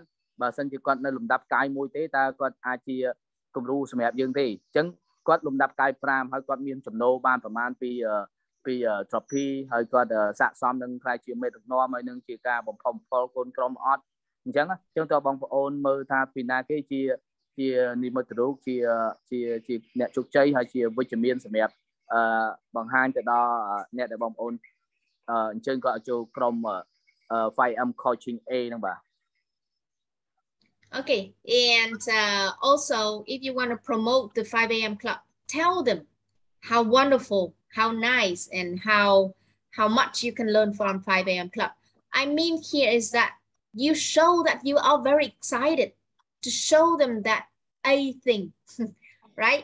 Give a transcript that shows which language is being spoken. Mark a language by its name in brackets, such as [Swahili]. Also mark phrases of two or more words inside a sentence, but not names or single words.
[Khmer] បើសិនជាគាត់នៅលំដាប់កាយមួយទេតើគាត់អាចជាគំរូសម្រាប់យើងទេអញ្ចឹងគាត់លំដាប់កាយ5ហើយគាត់មានចំណូលបានប្រហែលពី Droppii ហើយគាត់ស័ក្តិសមនឹងខ្លាយជាមេដឹកនាំហើយនឹងជាការបំផុសបំផុលកូនក្រុមអត់អញ្ចឹងតើបងប្អូនមើលថាពីណាគេជានិមិត្តរូបជាអ្នកជោគជ័យហើយជាវិជ្ជមានសម្រាប់បង្ហាញទៅដល់អ្នកដែលបងប្អូនអញ្ជើញគាត់ឲ្យចូលក្រុម 5M coaching A ហ្នឹងបាទ [English] Okay, and also if you want to promote the 5 a.m. club, tell them how wonderful, how nice, and how much you can learn from 5 a.m. club. I mean here is that you show that you are very excited to show them that A thing, right?